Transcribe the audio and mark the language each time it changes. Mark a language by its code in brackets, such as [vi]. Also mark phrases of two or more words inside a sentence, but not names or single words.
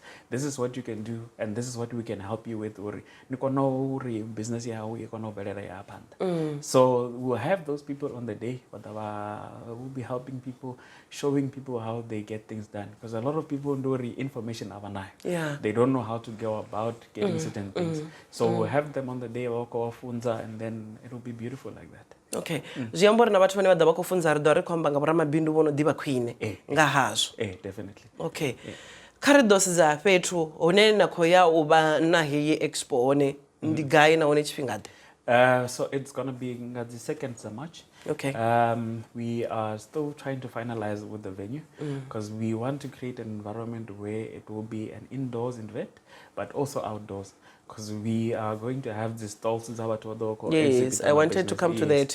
[en] This is what you can do, and this is what we can help you with. Business So we'll have those people on the day, but we'll be helping people, showing people how they get things done. Because a lot of people don't know information overnight. They don't know how to go about getting certain things. So we'll have them on the day and then it'll be beautiful like that. Okay. [ve] Zwi amba uri na vhathu vhane vha ḓa vha khou funza ri ḓo ri khou amba nga vhoramabindu vho no ḓivha khwine nga hazwo. [en] Definitely. Okay. [ve] Kha ri ḓo sedza fhethu hune na khou ya u vha na heyi expo hone ndi gai na hone tshifhinga ḓe? [en] So it's going to be the 2nd of March. Okay. We are still trying to finalize with the venue because we want to create an environment where it will be an indoors event, but also outdoors. Because we are going to have the stalls. Yes, I wanted to come to that.